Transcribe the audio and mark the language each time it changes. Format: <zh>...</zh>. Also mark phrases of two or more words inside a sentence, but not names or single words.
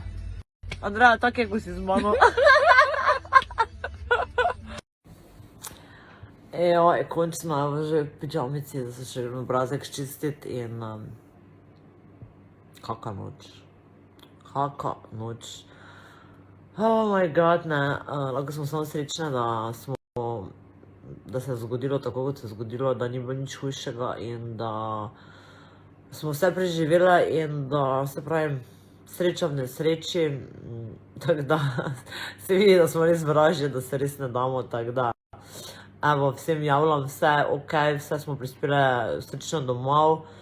<sl>Andreja, tako je, ko si z mano. Končno že v pidžamici, da se še gremo obrazek ščistiti in kaka noč. Kaka noč.</sl> <en>Oh my god,</en> <sl>ne, lahko smo samo srečne, da se je zgodilo tako, kot se je zgodilo, da ni bilo nič hujšega in da smo vse preživele in da, se pravim, sreča v nesreči, tako da se vidi, da smo res vražje, da se res ne damo, tako da evo, vsem javljam, vse ok, vse smo prispele srečno domov.</sl>